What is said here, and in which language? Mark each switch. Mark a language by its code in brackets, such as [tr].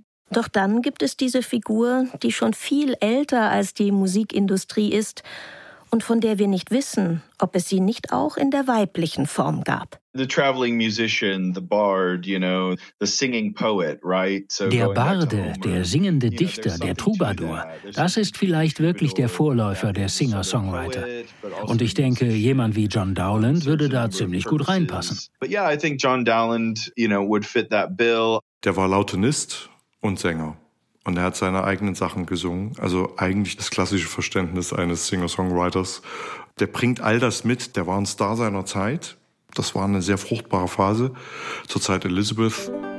[de] Doch dann gibt es diese Figur, die schon viel älter als die Musikindustrie ist und von der wir nicht wissen, ob es sie nicht auch in der weiblichen Form gab. [en] The traveling musician, the bard, you know, the singing poet, right? [de] So der Barde, der singende Dichter, der Troubadour, das ist vielleicht wirklich der Vorläufer der Singer-Songwriter. Und ich denke, jemand wie John Dowland würde da ziemlich gut reinpassen. [en] But yeah, I think John Dowland, you know, would fit that bill. [de] Der war Lautenist und Sänger. Und er hat seine eigenen Sachen gesungen. Also eigentlich das klassische Verständnis eines Singer-Songwriters. Der bringt all das mit. Der war ein Star seiner Zeit. Das war eine sehr fruchtbare Phase zur Zeit Elizabeth.